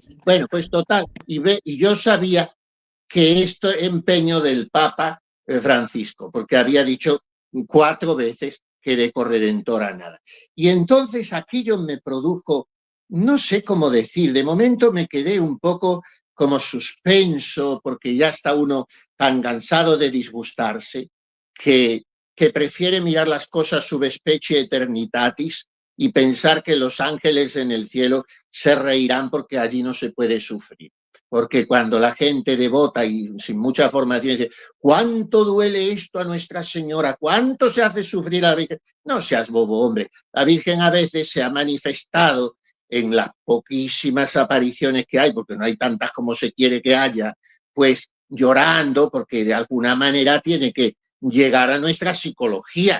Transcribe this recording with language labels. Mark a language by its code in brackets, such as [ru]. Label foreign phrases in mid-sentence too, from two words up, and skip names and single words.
[es] Bueno, pues total, y yo sabía que esto empeño del Papa Francisco, porque había dicho 4 veces que de corredentora nada. Y entonces aquello me produjo, no sé cómo decir, de momento me quedé un poco como suspenso, porque ya está uno tan cansado de disgustarse, que prefiere mirar las cosas [la] sub specie eternitatis [es] y pensar que los ángeles en el cielo se reirán porque allí no se puede sufrir. Porque cuando la gente devota y sin mucha formación dice, ¿cuánto duele esto a Nuestra Señora? ¿Cuánto se hace sufrir a la Virgen? No seas bobo, hombre. La Virgen a veces se ha manifestado en las poquísimas apariciones que hay, porque no hay tantas como se quiere que haya, pues llorando, porque de alguna manera tiene que llegar a nuestra psicología.